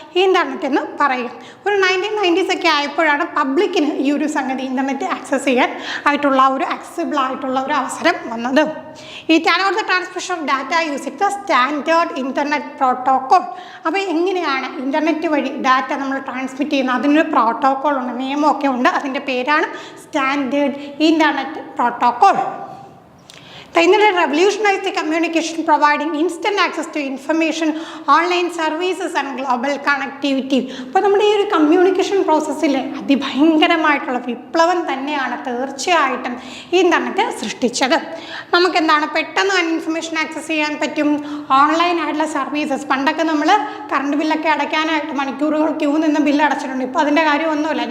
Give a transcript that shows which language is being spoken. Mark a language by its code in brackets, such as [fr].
[ml] Internet എന്ന് പറയുക. ഒരു 1990s ഒക്കെ ആയപ്പോഴാണ് പബ്ലിക്കിന് ഈ ഒരു സംഗതി ഇൻ്റർനെറ്റ് ആക്സസ് ചെയ്യാൻ ആയിട്ടുള്ള ഒരു ആക്സസിബിൾ ആയിട്ടുള്ള ഒരു അവസരം വന്നത്. [en] It allowed the transmission of data using the standard internet protocol. [ml] അപ്പോൾ എങ്ങനെയാണ് ഇൻ്റർനെറ്റ് വഴി ഡാറ്റ നമ്മൾ ട്രാൻസ്മിറ്റ് ചെയ്യുന്നത്? അതിനൊരു പ്രോട്ടോക്കോൾ ഉണ്ട്, നിയമമൊക്കെ ഉണ്ട്. അതിൻ്റെ പേരാണ് standard internet protocol. [en] The internet revolutionized the communication, providing instant access to information, online services and global connectivity. [ml] അപ്പോൾ നമ്മുടെ ഈ ഒരു കമ്മ്യൂണിക്കേഷൻ പ്രോസസ്സിൽ അതിഭയങ്കരമായിട്ടുള്ള വിപ്ലവം തന്നെയാണ് തീർച്ചയായിട്ടും ഈ ഇൻ്റർനെറ്റ് സൃഷ്ടിച്ചത്. നമുക്കെന്താണ് പെട്ടെന്ന് ഇൻഫർമേഷൻ ആക്സസ് ചെയ്യാൻ പറ്റും. ഓൺലൈനായിട്ടുള്ള സർവീസസ്, പണ്ടൊക്കെ നമ്മൾ കറണ്ട് ബില്ലൊക്കെ അടയ്ക്കാനായിട്ട് മണിക്കൂറുകൾ ക്യൂ നിന്ന് ബില്ല് അടച്ചിട്ടുണ്ട്. ഇപ്പോൾ അതിൻ്റെ കാര്യമൊന്നുമില്ല.